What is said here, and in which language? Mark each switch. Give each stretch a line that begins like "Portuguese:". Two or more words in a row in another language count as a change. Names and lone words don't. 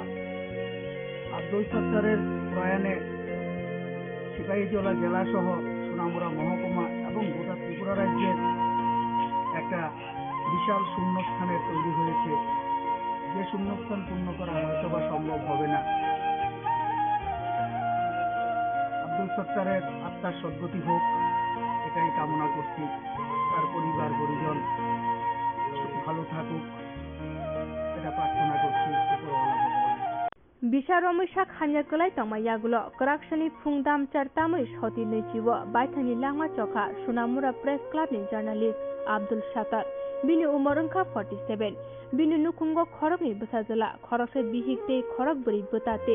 Bangla: আব্দুল সত্তারের প্রয়াণে সিপাহীজলা জেলা সহ সোনামুড়া মহকুমা এবং গোটা ত্রিপুরা রাজ্যের একটা বিশাল শূন্যস্থানের তৈরি হয়েছে, যে শূন্যস্থান পূর্ণ করা হয়তো বা সম্ভব হবে না। আব্দুল সত্তারের আত্মার সদ্গতি হোক এটাই কামনা করছি। তার পরিবার পরিজন ভালো থাকুক এটা প্রার্থনা করছি উপরওয়ালা ভগবান।
Kok Borok: Bisharomishak hanyakulai tongmayagulo koraksani phungdam chartamui shoti neichiwo baithani langma chokha Sonamura Press Club ni journalist Abdul Shatar bini umorongkha 47 bini nukungo khorokni busajala khorokse bihikte khorok buri butate